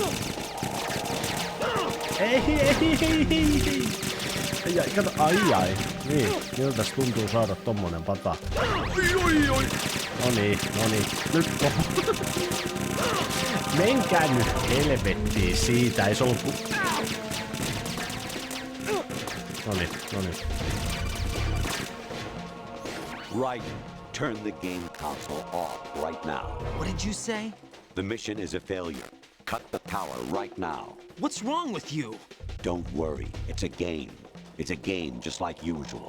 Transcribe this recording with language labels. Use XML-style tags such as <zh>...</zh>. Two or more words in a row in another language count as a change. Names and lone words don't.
<fi>Ei. Ai, kato, ai. Niin, miltäs tuntuu saada tommonen pata? Oi. Noniin. Nyt menkää nyt helvettiin siitä, ei se ollut Noniin.</fi> <en>Right. Turn the game console off right now. What did you say? The mission is a failure. Cut the power right now. What's wrong with you? Don't worry. It's a game. It's a game just like usual.</en>